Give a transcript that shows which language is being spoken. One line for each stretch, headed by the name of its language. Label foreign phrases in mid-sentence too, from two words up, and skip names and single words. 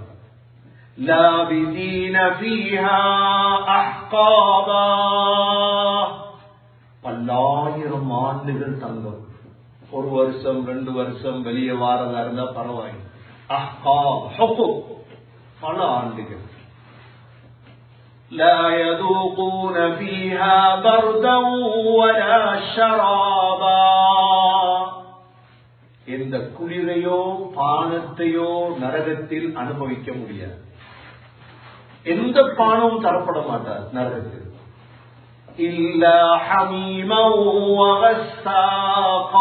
Arabic: لابثين فيها أحقابا.
Tamil: பல்லாயிரம் ஆண்டுகள் தங்கம். ஒரு வருஷம் 2 வருஷம் வெளியே வாரதா இருந்தா பரவாயில்லை.
Arabic: أحقاب حقب
Tamil: பல ஆண்டுகள்.
Arabic: لا يذوقون فيها بردا ولا شرابا.
Tamil: எந்த குளிரையோ பானத்தையோ நரகத்தில் அனுபவிக்க முடியாது. எந்த பானமும் தரப்பட மாட்டார் நரகத்தில்.
Arabic: إلا حميما وغساقا.